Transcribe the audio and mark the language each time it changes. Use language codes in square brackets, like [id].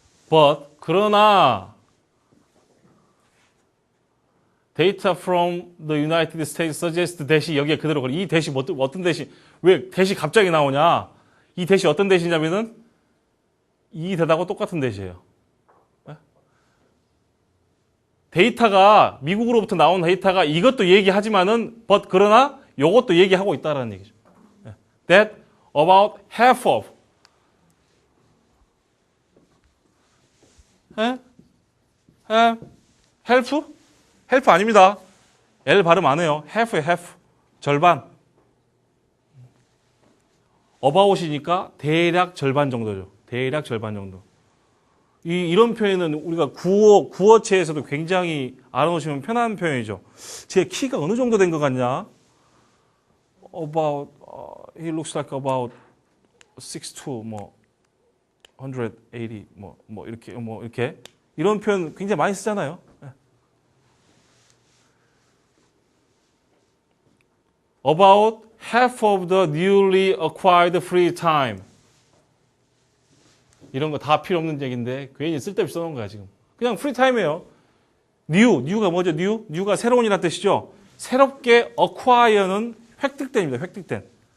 [en] But [ko] 그러나 [en] data from the United States suggests [ko] 대시 여기에 그대로 걸려. 이 대시 어떤 대시? 왜 대시 갑자기 나오냐? 이 대시 어떤 대시냐면은 이 대하고 똑같은 대시예요. 데이터가 미국으로부터 나온 데이터가 이것도 얘기하지만은 but 그러나 이것도 얘기하고 있다라는 얘기죠. [en] That about half of help? help [ko] 아닙니다. L 발음 안 해요. [en] half. [ko] 절반. about이니까 대략 절반 정도죠. 대략 절반 정도. 이런 표현은 우리가 구어체에서도 굉장히 알아놓으시면 편한 표현이죠. 제 키가 어느 정도 된 것 같냐? [en] About, he looks like about 6'2", 180, [ko] 이렇게. 이런 표현 굉장히 많이 쓰잖아요. [en] About half of the newly acquired free time. [ko] 이런 거 다 필요 없는 얘기인데 괜히 쓸데없이 써놓은 거야 지금. 그냥 프리 타임이에요. new가 뭐죠? new가 새로운이라는 뜻이죠. 새롭게 acquire는 획득된입니다. 획득된.